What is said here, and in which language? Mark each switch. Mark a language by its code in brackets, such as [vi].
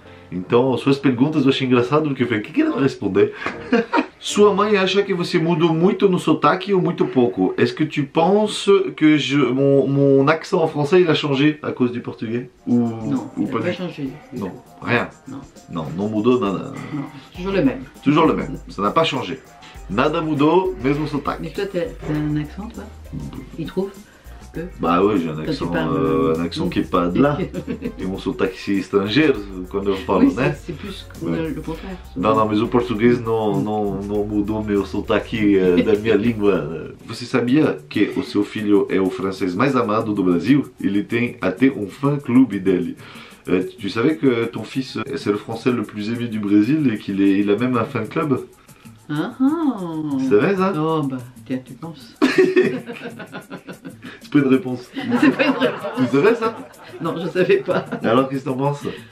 [pt] Então, suas perguntas eu achei engraçado porque eu falei, o que ela vai responder? Sua mãe acha que você mudou muito no sotaque ou muito pouco? [fr] Est-ce que tu penses que mon accent en français il a changé à cause du portugais? Non, ou il n'a pas du changé. Non, rien. Non. [pt] Non mudou nada. [fr] Non, toujours le même. Toujours le même, ça n'a pas changé. [pt] Nada mudou, mesmo sotaque. [fr] Mais toi, t'as un accent, toi? Il trouve? Bah oui, j'ai un tu accent, parles, un accent qui est pas de là. Et mon [pt] sotaque c'est estrangeiro quando eu falo, [fr] Oui, [pt] né? [fr] c'est plus Ouais. le contraire. [pt] Não, mas o português não mudou meu sotaque da minha língua. Você sabia que o seu filho é o francês mais amado do Brasil? Ele tem até um fã-clube dele. [fr] Tu savais que ton fils c'est le français le plus aimé du Brésil et il a même un fan-club? Ah, Tu savais ça? oh, bah, tiens, tu penses. C'est pas une réponse. C'est pas une réponse. Tu savais ça? Non, je savais pas. Alors qu'est-ce que t'en penses?